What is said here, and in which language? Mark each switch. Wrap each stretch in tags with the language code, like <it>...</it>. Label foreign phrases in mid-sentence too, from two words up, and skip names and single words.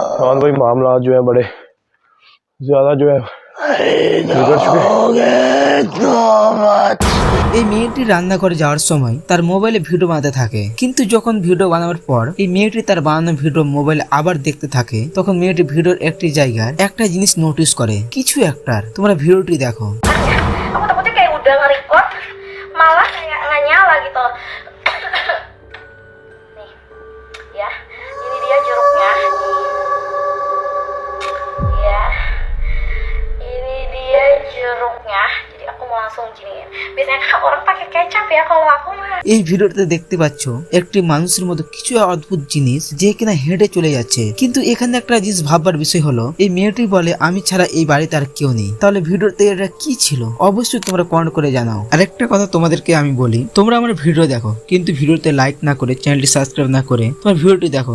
<hi>बाद भाई मामला जो है बड़े ज्यादा जो है बिगड़ चुके।</hi> <bn>এই মেয়েটি রান্নাঘরে যাওয়ার সময় তার মোবাইলে ভিডিও বানাতে থাকে, কিন্তু যখন ভিডিও বানানোর পর এই মেয়েটি তার বানানো ভিডিও মোবাইলে আবার দেখতে থাকে, তখন মেয়েটি ভিডিওর একটি জায়গায় একটা জিনিস নোটিস করে, কিছু একটার। তোমরা ভিডিওটি দেখো।</bn> <id>Aku takutnya kayak udah nge-record malah kayak nggak nyala gitu. Nih, ya, ini dia jeruknya. Ya, ini dia jeruknya. Jadi aku mau langsung giniin. Biasanya kan orang pakai kecap ya, kalau aku mah.</id> <bn>এই ভিডিওতে দেখতে পাচ্ছ একটি মানুষের মতো কিছু অদ্ভুত জিনিস যে কিনা হেঁটে চলে যাচ্ছে, কিন্তু এখানে একটা জিনিস ভাববার বিষয় হলো এই মেয়েটি বলে আমি ছাড়া এই বাড়িতে আর কেউ নেই। তাহলে ভিডিওতে এটা কি ছিল অবশ্যই তোমরা কমেন্ট করে জানাও। আরেকটা কথা তোমাদেরকে আমি বলি, তোমরা আমার ভিডিও দেখো কিন্তু ভিডিওতে লাইক না করে চ্যানেলটি সাবস্ক্রাইব না করে তোমার ভিডিওটি দেখো।</bn>